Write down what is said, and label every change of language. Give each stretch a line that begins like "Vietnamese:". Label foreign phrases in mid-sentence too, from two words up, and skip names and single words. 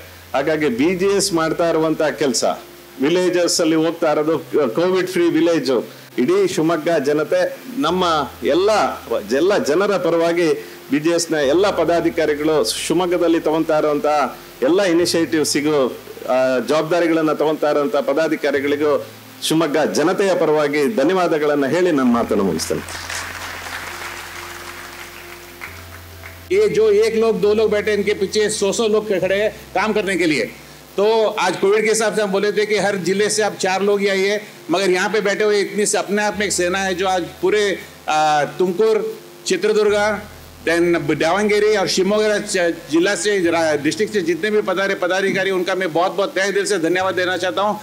Kannada: ಹಾಗಾಗಿ BJS ಮಾಡ್ತಾ ಇರುವಂತಹ ಕೆಲಸ, ವಿಲೇಜಸ್ ಅಲ್ಲಿ ಹೋಗ್ತಾ ಇರೋದು
English: covid free village,
Kannada: ಇಡೀ ಶಿವಮೊಗ್ಗ ಜನತೆ ನಮ್ಮ ಎಲ್ಲ ಜನರ ಪರವಾಗಿ BJS ನ ಎಲ್ಲ ಪದಾಧಿಕಾರಿಗಳು ಶಿವಮೊಗ್ಗದಲ್ಲಿ ತಗೊಂತಾ ಇರುವಂತಹ ಎಲ್ಲ ಇನಿಷಿಯೇಟಿವ್ಸಿಗೂ ಜವಾಬ್ದಾರಿಗಳನ್ನ ತಗೊಂತಾ ಇರುವಂತಹ ಪದಾಧಿಕಾರಿಗಳಿಗೂ ಶಿವಮೊಗ್ಗ ಜನತೆಯ ಪರವಾಗಿ ಧನ್ಯವಾದಗಳನ್ನ ಹೇಳಿ ನನ್ನ ಮಾತನ್ನು ಮುಗಿಸ್ತೇನೆ.
Hindi: ये जो एक लोग दो लोग बैठे इनके पीछे 100 लोग खड़े हैं काम करने के लिए. तो आज कोविड के हिसाब से हम बोले थे कि हर जिले से आप 4 लोग ही आइए, मगर यहाँ पे बैठे हुए इतनी अपने आप में एक सेना है जो आज पूरे तुमकुर, चित्रदुर्गा, दावणगेरे और शिवमोगा जिला से डिस्ट्रिक्ट से जितने भी पदाधिकारी उनका मैं बहुत बहुत तहे दिल से धन्यवाद देना चाहता हूँ.